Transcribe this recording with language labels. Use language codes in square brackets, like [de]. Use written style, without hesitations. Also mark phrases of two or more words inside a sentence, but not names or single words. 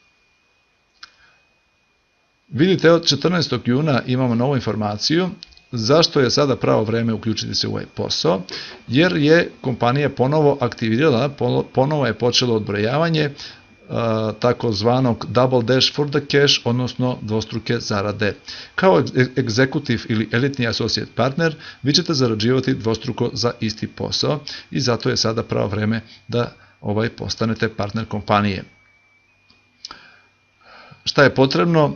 [sr] Vidite, od 14. juna imamo novu informaciju. Zašto je sada pravo vreme uključiti se u ovaj posao? Jer je kompanija ponovo aktivirala, ponovo je počelo odbrojavanje takozvanog [en] double dash for the cash, [sr] odnosno dvostruke zarade. Kao executive ili elitni [en] associate partner, [sr] vi ćete zarađivati dvostruko za isti posao i zato je sada pravo vreme da postanete partner kompanije. Šta je potrebno?